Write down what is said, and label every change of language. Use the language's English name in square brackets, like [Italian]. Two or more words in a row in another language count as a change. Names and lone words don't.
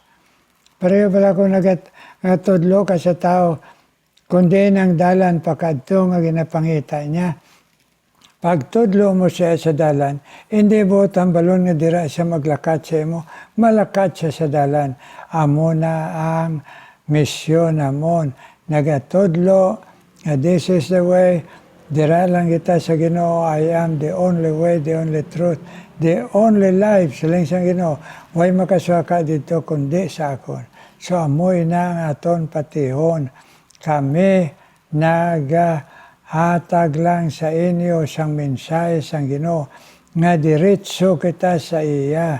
[Hiligaynon] Pareho pala kung nagatudlo ka sa tao, kundi nang dalan pakadto nga ginapangita niya. Pagtudlo mo siya sa dalan, hindi buot ang balon nga dira siya maglakat sa imo, malakat siya sa dalan. Amo na ang misyon namon. Nagatudlo, [English] this is the way, [Hiligaynon] dira lang kita sa Ginoo, [English] I am the only way, the only truth, the only life, [Hiligaynon] siling sa Ginoo. Way makaswaka dito kundi sa akon. So amoy na ang aton patihon. Kami hatag lang sa inyo sang mensahe sang Ginoo nga diretso kita sa iya.